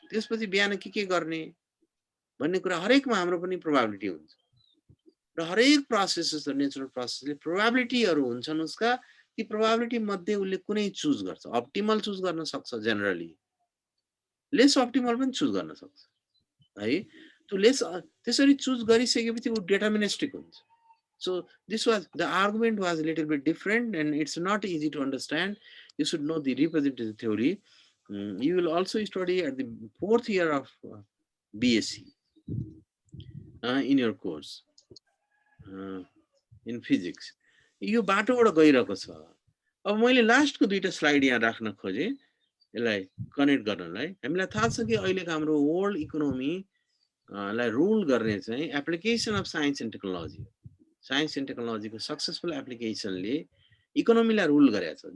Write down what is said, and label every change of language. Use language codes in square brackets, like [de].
[ne] त्यसपछि बिहान के गर्ने भन्ने कुरा हरेकमा हाम्रो पनि प्रोबेबिलिटी हुन्छ र हरेक प्रोसेसेस नेचुरल प्रोसेसले प्रोबेबिलिटीहरू हुन्छन् उसका। ती प्रोबेबिलिटी मध्ये उसले कुनै चुज गर्छ। अप्टिमल चुज गर्न सक्छ, जेनरली लेस अप्टिमल पनि चुज गर्न सक्छ है। त्यो लेस त्यसरी चुज गरिसकेपछि ऊ डिटर्मिनिस्टिक हुन्छ। [en] So this was the argument was a little bit different and it's not easy to understand. You should know the representative theory. You will also study at the 4th year of BSc in your course in physics. [ne] यो बाटोबाट गइरहेको छ। अब मैले लास्टको दुईटा slide यहाँ राख्न खोजेँ यसलाई कनेक्ट गर्नलाई। हामीलाई थाहा छ कि अहिलेको हाम्रो वर्ल्ड इकोनोमी लाई रुल गर्ने चाहिँ application of science and technology. Science and टेक्नोलोजीको सक्सेसफुल एप्लिकेसनले इकोनोमीलाई रुल गरेको छ।